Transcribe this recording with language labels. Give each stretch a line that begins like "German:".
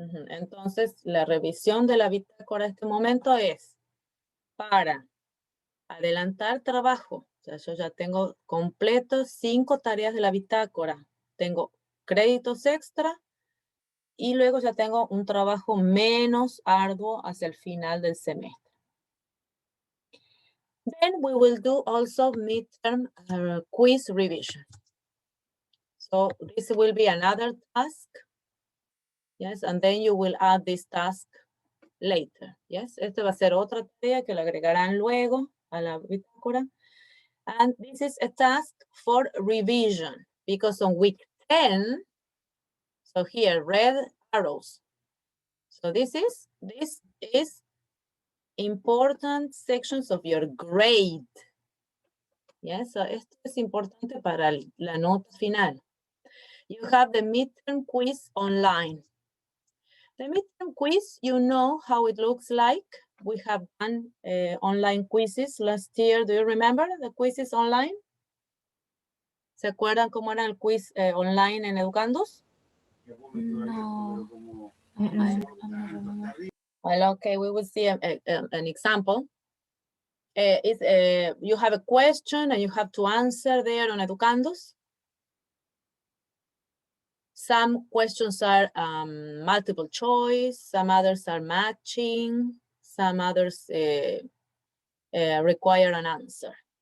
Spanish: Entonces, la revisión de la bitácora en este momento es para adelantar trabajo. O sea, yo ya tengo completo 5 tareas de la bitácora. Tengo créditos extra y luego ya tengo un trabajo menos arduo hacia el final del semestre.
English: Then we will do also midterm quiz revision. So this will be another task. Yes, and then you will add this task later. Yes,
Spanish: este va a ser otra tarea que le agregarán luego a la bitácora.
English: And this is a task for revision because on week 10, so here, red arrows. So this is important sections of your grade. Yes, so
Spanish: esto es importante para la nota final.
English: You have the midterm quiz online. The midterm quiz, you know how it looks like. We have done online quizzes last year. Do you remember the quizzes online?
Spanish: ¿Se acuerdan cómo era el quiz online en Educandos?
English: No. Well, okay, we will see an example. You have a question and you have to answer there on Educandos. Some questions are multiple choice, some others are matching, some others require an answer.